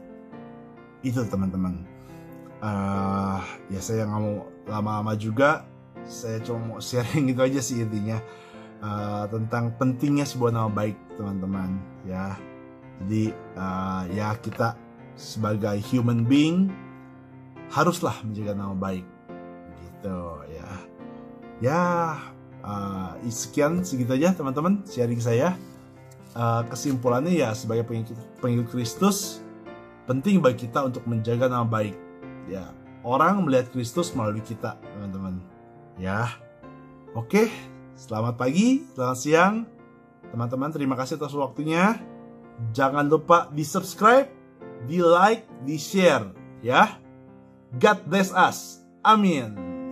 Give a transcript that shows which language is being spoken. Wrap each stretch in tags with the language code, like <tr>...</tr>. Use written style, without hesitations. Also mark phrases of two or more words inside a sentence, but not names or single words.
<id>Itu teman-teman. Ya saya nggak mau lama-lama juga, saya cuma mau sharing gitu aja sih intinya, tentang pentingnya sebuah nama baik, teman-teman ya. Jadi ya kita sebagai</id> <en>human being</en> <id>haruslah menjaga nama baik gitu ya. Ya sekian segitu aja teman-teman sharing saya. Kesimpulannya ya, sebagai pengikut Kristus, penting bagi kita untuk menjaga nama baik ya. Orang melihat Kristus melalui kita, teman-teman ya. Oke, selamat pagi, selamat siang teman-teman, terima kasih atas waktunya. Jangan lupa di subscribe, di like, di share ya.</id> <en>God bless us. Amin.</en>